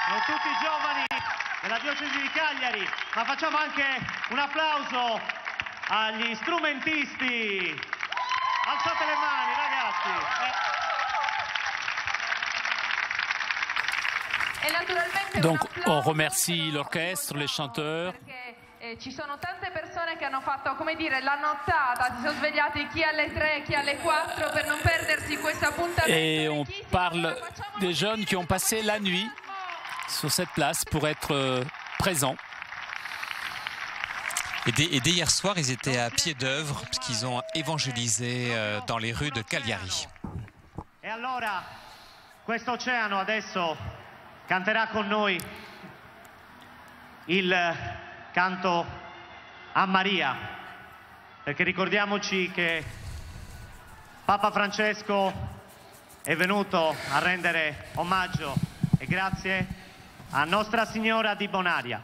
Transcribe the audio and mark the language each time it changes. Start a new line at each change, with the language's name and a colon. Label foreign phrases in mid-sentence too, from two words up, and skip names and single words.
Italian: tutti i giovani della diocesi di Cagliari, ma facciamo anche un applauso agli strumentisti. Alzate le mani, ragazzi.
French: Donc on remercie l'orchestre, les chanteurs.
Italian: Ci sono tante persone che hanno fatto, come dire, la nottata, si sono svegliati chi alle 3, chi alle 4 per non perdersi questo appuntamento.
French: Et on parle des jeunes qui ont passé la nuit sur cette place pour être présents. Et dès hier soir, ils étaient à pied d'œuvre puisqu'ils ont évangélisé dans les rues de Cagliari.
Italian: E allora questo oceano adesso canterà con noi il canto a Maria, perché ricordiamoci che Papa Francesco è venuto a rendere omaggio e grazie a Nostra Signora di Bonaria.